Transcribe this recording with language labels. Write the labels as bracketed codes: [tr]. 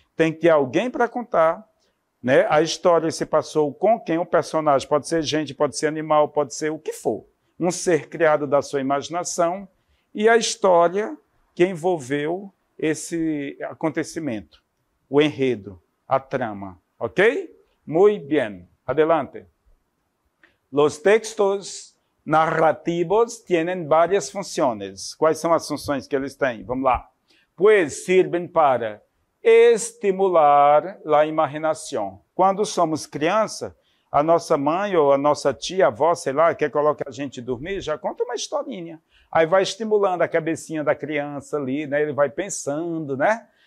[pt] Tem que ter alguém para contar, né? A história se passou com quem? O personagem pode ser gente, pode ser animal, pode ser o que for. Um ser criado da sua imaginação e a história que envolveu esse acontecimento, o enredo, a trama, ¿ok? [es] Muy bien. Adelante. Los textos narrativos tienen varias funciones. [pt] Quais são as funções que eles têm? Vamos lá. [es] Pues sirven para estimular [pt] a imaginação. Quando somos criança, a nossa mãe ou a nossa tia, avó, sei lá, quer colocar a gente dormir, já conta uma historinha. Aí vai estimulando a cabecinha da criança ali, né? Ele vai pensando, né?